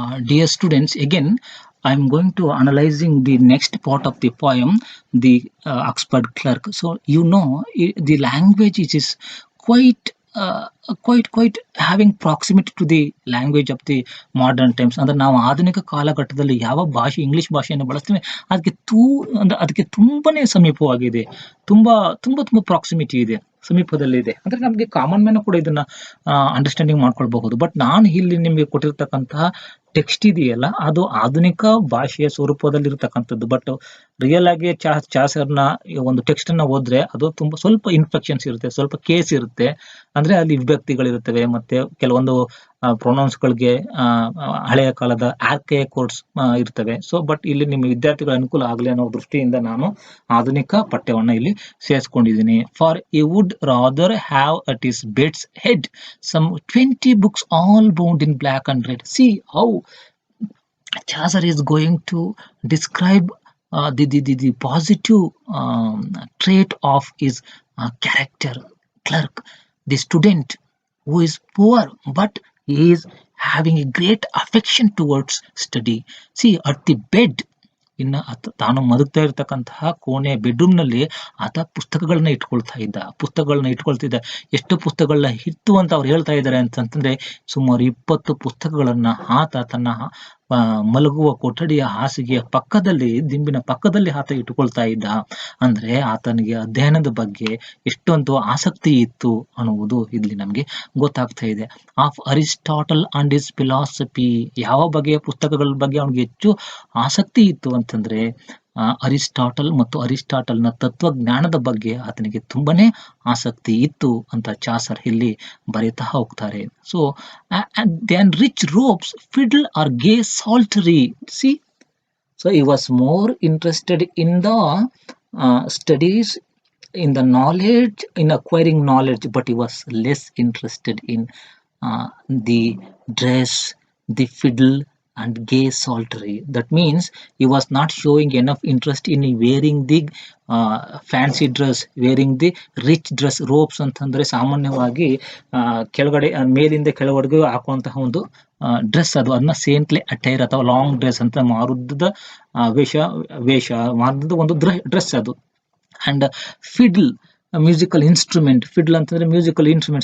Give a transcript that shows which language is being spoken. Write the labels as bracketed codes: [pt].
[en] Dear students, again I am going to analyzing the next part of the poem, the Oxford Clerk. So you know the language is quite quite having proximity to the language of the modern times. [kn] ಅಂದ್ರೆ ನಾವು ಆಧುನಿಕ ಕಾಲಘಟ್ಟದಲ್ಲಿ ಯಾವ ಭಾಷೆ, English ಭಾಷೆಯನ್ನು ಬಳಸ್ತೀವಿ ಅದಕ್ಕೆ ತುಂಬಾನೇ ಸಮೀಪವಾಗಿದೆ, ತುಂಬಾ ತುಂಬಾ ತುಂಬಾ ಪ್ರಾಕ್ಸಿಮಿಟಿ ಇದೆ, ಸಮೀಪದಲ್ಲಿ ಇದೆ. ಅಂದ್ರೆ ನಮಗೆ ಕಾಮನ್ ಮ್ಯಾನ್ ಕೂಡ ಇದನ್ನ ಅಂಡರ್ಸ್ಟ್ಯಾಂಡಿಂಗ್ ಮಾಡ್ಕೊಳ್ಬಹುದು. ಬಟ್ ನಾನು ಇಲ್ಲಿ ನಿಮಗೆ ಕೊಟ್ಟಿರ್ತಕ್ಕಂತಹ ಟೆಕ್ಸ್ಟ್ ಇದೆಯಲ್ಲ, ಅದು ಆಧುನಿಕ ಭಾಷೆಯ ಸ್ವರೂಪದಲ್ಲಿ ಇರತಕ್ಕಂಥದ್ದು. ಬಟ್ ರಿಯಲ್ ಆಗಿ ಚಾಸರ್ನ ಒಂದು ಟೆಕ್ಸ್ಟ್ ಅನ್ನ ಓದ್ರೆ ಅದು ತುಂಬಾ ಸ್ವಲ್ಪ ಇನ್ಫೆಕ್ಷನ್ಸ್ ಇರುತ್ತೆ, ಸ್ವಲ್ಪ ಕೇಸ್ ಇರುತ್ತೆ. ಅಂದ್ರೆ ಅಲ್ಲಿ ವಿಭಕ್ತಿಗಳಿರುತ್ತವೆ, ಮತ್ತೆ ಕೆಲವೊಂದು ಪ್ರೊನೌನ್ಸ್ ಗಳಿಗೆ ಹಳೆಯ ಕಾಲದ ಆರ್ಕೈಕ್ ಕೋಡ್ಸ್ ಇರ್ತವೆ. ಸೊ ಬಟ್ ಇಲ್ಲಿ ನಿಮ್ಮ ವಿದ್ಯಾರ್ಥಿಗಳ ಅನುಕೂಲ ಆಗಲಿ ಅನ್ನೋ ದೃಷ್ಟಿಯಿಂದ ನಾನು ಆಧುನಿಕ ಪಠ್ಯವನ್ನ ಇಲ್ಲಿ ಸೇರಿಸ್ಕೊಂಡಿದ್ದೀನಿ. [en] For you would rather have at his beds head some 20 books all bound in black and red. See how Chaucer is going to describe the positive trait of his character, clerk, the student who is poor but he is having a great affection towards study. See, at the bed, [kn] ಇನ್ನು ತಾನು ಮಲಗ್ತಾ ಇರ್ತಕ್ಕಂತಹ ಕೋಣೆ bedroom ನಲ್ಲಿ ಆತ ಪುಸ್ತಕಗಳನ್ನ ಇಟ್ಕೊಳ್ತಿದ್ದ. ಎಷ್ಟು ಪುಸ್ತಕಗಳನ್ನ ಇತ್ತು ಅಂತ ಅವ್ರು ಹೇಳ್ತಾ ಇದ್ದಾರೆ ಅಂತಂದ್ರೆ, ಸುಮಾರು 20 ಪುಸ್ತಕಗಳನ್ನ ಆತ ತನ್ನ ಮಲಗುವ ಕೊಠಡಿಯ ಹಾಸಿಗೆಯ ಪಕ್ಕದಲ್ಲಿ, ದಿಂಬಿನ ಪಕ್ಕದಲ್ಲಿ ಆತ ಇಟ್ಟುಕೊಳ್ತಾ ಇದ್ದ. ಅಂದ್ರೆ ಆತನಿಗೆ ಅಧ್ಯಯನದ ಬಗ್ಗೆ ಎಷ್ಟೊಂದು ಆಸಕ್ತಿ ಇತ್ತು ಅನ್ನುವುದು ಇಲ್ಲಿ ನಮ್ಗೆ ಗೊತ್ತಾಗ್ತಾ ಇದೆ. [en] of Aristotle and his philosophy, [kn] ಯಾವ ಬಗೆಯ ಪುಸ್ತಕಗಳ ಬಗ್ಗೆ ಅವನಿಗೆ ಹೆಚ್ಚು ಆಸಕ್ತಿ ಇತ್ತು ಅಂತಂದ್ರೆ ಅರಿಸ್ಟಾಟಲ್ ಮತ್ತು ಅರಿಸ್ಟಾಟಲ್ನ ತತ್ವಜ್ಞಾನದ ಬಗ್ಗೆ ಆತನಿಗೆ ತುಂಬಾನೇ ಆಸಕ್ತಿ ಇತ್ತು ಅಂತ ಚಾಸರ್ ಇಲ್ಲಿ ಬರೀತಾ ಹೋಗ್ತಾರೆ. [en] So then rich ropes, fiddle or gay psaltery. See, so he was more interested in the studies, in the knowledge, in acquiring knowledge, but he was less interested in the dress, the fiddle and gay psaltery. That means he was not showing enough interest in wearing the fancy dress, wearing the rich dress. [kn] Ropes ಅಂತಂದ್ರೆ ಸಾಮಾನ್ಯವಾಗಿ ಕೆಳಗಡೆ ಮೇಲಿಂದ ಕೆಳವರೆಗೂ ಹಾಕುವಂತಹ ಒಂದು dress, ಅದನ್ನ [en] saintly attire [kn] ಅಥವಾ long dress ಅಂತ ಮಾರುದ್ದ ವೇಷ ಮಾರುದ್ದ ಒಂದು ಡ್ರೆಸ್ ಅದು. [en] And fiddle, musical instrument. Fiddle ಅಂತಂದ್ರೆ musical instrument.